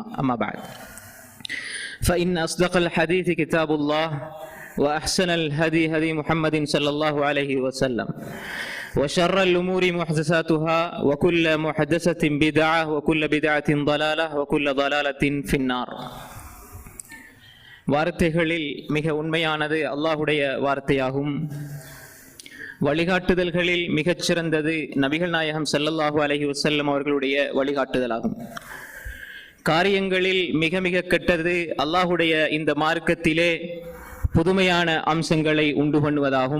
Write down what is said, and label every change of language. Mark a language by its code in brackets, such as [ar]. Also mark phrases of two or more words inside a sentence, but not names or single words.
[ar] أما بعد فإن أصدق الحديث كتاب الله وأحسن الهدي هدي محمد صلى الله عليه وسلم وشر الأمور محدثاتها وكل محدثة بدعة وكل بدعة ضلالة وكل ضلالة في النار. [ta] வார்த்தைகளில் மிக உண்மையானது அல்லாஹுடைய வார்த்தையாகும். வழிகாட்டுதல்களில் மிகச் சிறந்தது நபிகள் நாயகம் ஸல்லல்லாஹு அலைஹி வஸல்லம் அவர்களுடைய வழிகாட்டுதலாகும். காரியங்களில் மிக மிக கெட்டது அல்லாஹுடைய இந்த மார்க்கத்திலே புதுமையான அம்சங்களை உண்டு பண்ணுவதாகும்.